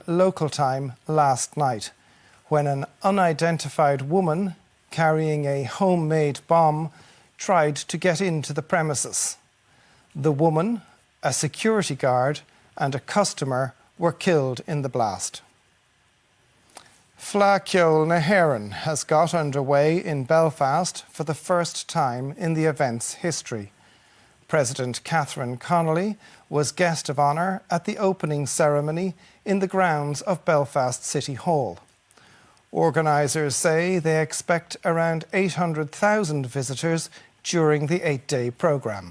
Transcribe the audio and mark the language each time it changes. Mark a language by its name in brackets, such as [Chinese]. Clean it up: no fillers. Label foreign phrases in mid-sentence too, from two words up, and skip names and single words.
[English] local time last night, when an unidentified woman carrying a homemade bomb tried to get into the premises. The woman, a security guard, and a customer were killed in the blast. Fleadh na hÉireann has got underway in Belfast for the first time in the event's history. President Catherine Connolly was guest of honour at the opening ceremony in the grounds of Belfast City Hall. Organisers say they expect around 800,000 visitors during the 8-day programme.